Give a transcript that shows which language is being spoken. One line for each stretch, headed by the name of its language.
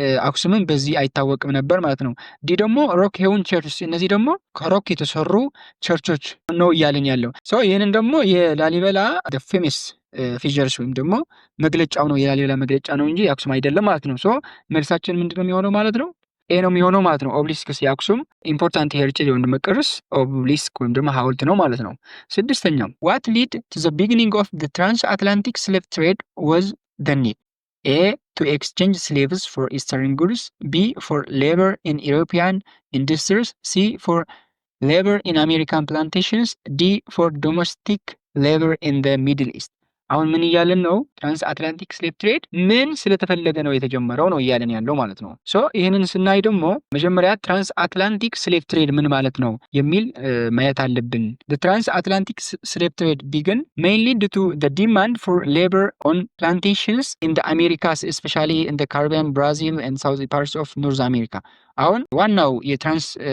Amharic: አክሱምን በዚህ አይታወቅም ነበር ማለት ነው። ዲ ደግሞ ሮክ ሄውን ቸርችስ። እነዚህ ደግሞ ከሮክ የተሰሩ ቸርቾች ነው እያለን ያለው። ይህንን ደግሞ የላሊበላ ፌመስ ፊቸርስ ወይም ደግሞ መግለጫው ነው፣ የላሊበላ መግለጫ ነው እንጂ የአክሱም አይደለም ማለት ነው። መልሳችን ምንድነው የሚሆነው ማለት ነው? ኤ ነው የሚሆነው ማለት ነው። ኦብሊስክስ የአክሱም ኢምፖርታንት ሄሪቴጅ ወይም ደግሞ ቅርስ ኦብሊስክ ወይም ደግሞ ሐውልት ነው ማለት ነው። ስድስተኛው
English: ዋት ሊድ ቱ ዘ ቢጊኒንግ ኦፍ ዘ ትራንስ አትላንቲክ ስሌቭ ትሬድ ዋዝ ዘ ኒድ? ኤ to exchange slaves for eastern goods, B for labor in European industries, C for labor in American plantations, D for domestic labor in the Middle East።
Amharic: አሁን ምን እያለን ነው?
English: ትራንስ አትላንቲክ ስሌቭ ትሬድ ምን ስለተፈለገ ነው የተጀመረው ነው እያለን ያለው ማለት ነው። ይህንን ስናይ ደግሞ መጀመሪያ ትራንስ አትላንቲክ ስሌቭ ትሬድ ምን ማለት ነው የሚል ማየት አለብን። ትራንስ አትላንቲክ ስሌቭ ትሬድ ቢግን mainly due to the demand for labor on plantations in the Americas, especially in the Caribbean, Brazil and south parts of North America።
Amharic: አሁን ዋናው የትራንስ